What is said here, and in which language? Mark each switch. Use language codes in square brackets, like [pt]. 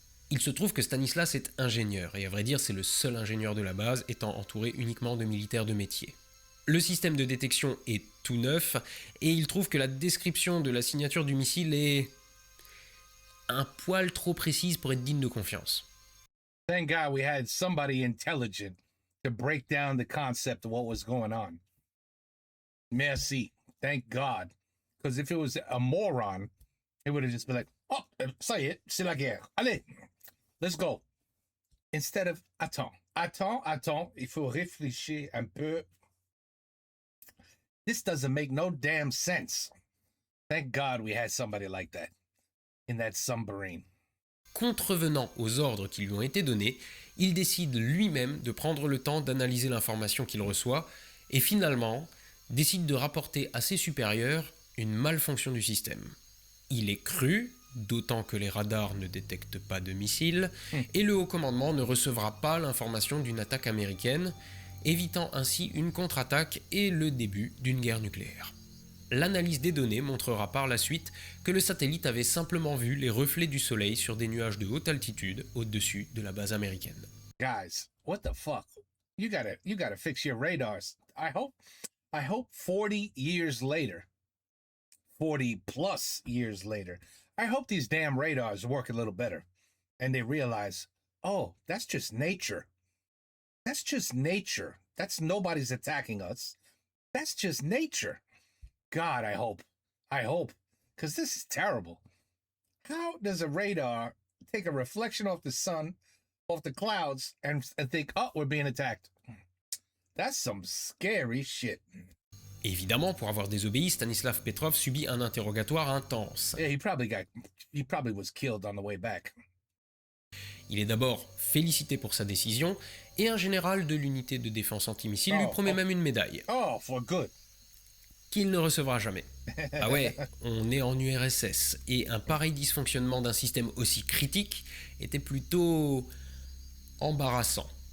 [fr] Il se trouve que Stanislas est ingénieur, et à vrai dire c'est le seul ingénieur de la base, étant entouré uniquement de militaires de métier. Le système de détection est tout neuf, et il trouve que la description de la signature du missile est un poil trop précise pour être digne de confiance. [en] Thank God we had somebody intelligent to break down the concept of what was going on. [fr] Merci. [en] Thank God. Because if it was a moron, it would have just been like, oh, [fr] ça y est, c'est la guerre. Allez, [en] let's go. Instead of, [fr] attends, il faut réfléchir un peu. [en] This doesn't make no damn sense. Thank God we had somebody like that in that submarine. [fr] Contrevenant aux ordres qui lui ont été donnés, il décide lui-même de prendre le temps d'analyser l'information qu'il reçoit et finalement décide de rapporter à ses supérieurs une malfonction du système. Il est cru, d'autant que les radars ne détectent pas de missiles, et le haut commandement ne recevra pas l'information d'une attaque américaine, évitant ainsi une contre-attaque et le début d'une guerre nucléaire. L'analyse des données montrera par la suite que le satellite avait simplement vu les reflets du soleil sur des nuages de haute altitude au-dessus de la base américaine. [en] Guys, what the fuck? You gotta fix your radars. I hope 40 years later, 40 plus years later, I hope these damn radars work a little better and they realize, oh, that's just nature. That's just nature. That's nobody's attacking us. That's just nature. God, I hope. I hope. Because this is terrible. How does a radar take a reflection off the sun, off the clouds, and think, oh, we're being attacked? That's some scary shit. [fr] Évidemment, pour avoir désobéi, Stanislav Petrov subit un interrogatoire intense. [en] Yeah, he probably was killed on the way back. [fr] Il est d'abord félicité pour sa décision, et un général de l'unité de défense antimissile lui promet même une médaille. [en] Oh, for good. [fr] Qu'il ne recevra jamais. Ah ouais, on est en URSS, et un pareil dysfonctionnement d'un système aussi critique était plutôt embarrassant.